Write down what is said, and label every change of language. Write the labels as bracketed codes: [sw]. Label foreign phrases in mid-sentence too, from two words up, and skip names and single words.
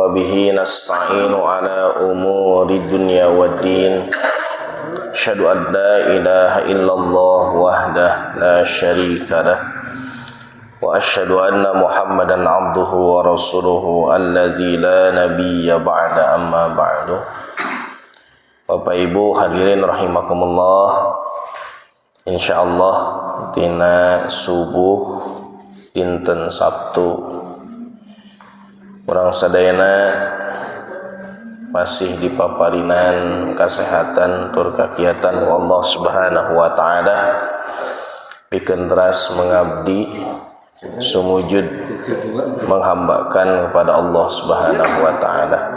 [ar] به نستعين على أمور الدنيا والدين. أشهد أن لا إله إلا الله وحده لا شريك له. وأشهد أن محمدا عبده ورسوله الذي لا نبي بعده أما بعد. [su] Bapak Ibu hadirin rahimakumullah. Insyaallah dina subuh dinten Sabtu urang sadayana masih dipaparinan kesehatan tur kakiatan Allah [ar] سبحانه وتعالى [su] pikeun teras mengabdi sumujud [id] menghambakan kepada [su] Allah [ar] سبحانه وتعالى.